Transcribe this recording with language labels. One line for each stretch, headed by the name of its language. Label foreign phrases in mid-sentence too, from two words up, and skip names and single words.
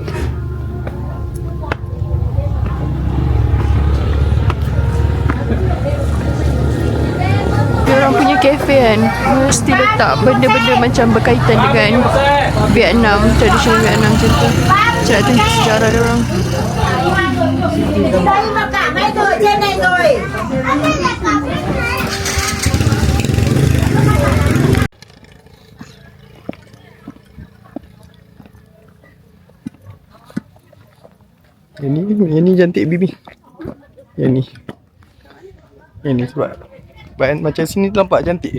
Malay: Diorang punya kafe kan mesti letak benda-benda macam berkaitan dengan Vietnam, tradisional Vietnam macam tu. Macam nak tunjuk sejarah diorang.
Vietnamese: Đây mà cả mấy rồi trên này rồi.
Malay: Yang ni cantik Bibi. Yang ni sebab macam sini nampak cantik.